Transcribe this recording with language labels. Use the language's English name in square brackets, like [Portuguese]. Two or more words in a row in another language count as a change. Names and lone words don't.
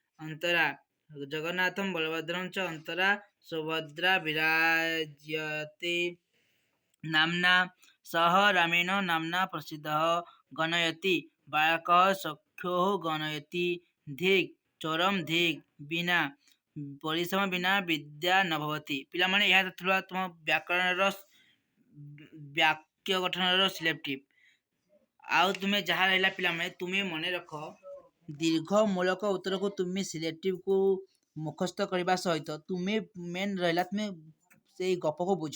[Sanskrit] अन्तरा जगन्नाथं बलभद्रं च अन्तरा सुभद्रा विराजते नाम्ना सह रामेण नाम्ना प्रसिद्धः गणयति बालकः सख्योः गणयति धिक् चोरम धिक् बिना परिश्रम बिना विद्या न भवति। [Odia] पिलामाने ଏହା ଥିଲା ତୁମ ବ୍ୟାକରଣର ବାକ୍ୟ ଗଠନର ସିଲେକ୍ଟିଭ। ଆଉ ତୁମେ ଯାହା ରହିଲା ପିଲାମାନେ ତୁମେ ମନେ ରଖ ଦୀର୍ଘ ମୂଳକ ଉତ୍ତରକୁ ତୁମେ ସିଲେକ୍ଟିଭକୁ ମୁଖସ୍ଥ କରିବା ସହିତ ତୁମେ ମେନ୍ ରହିଲା ତୁମେ ସେଇ ଗପକୁ ବୁଝ।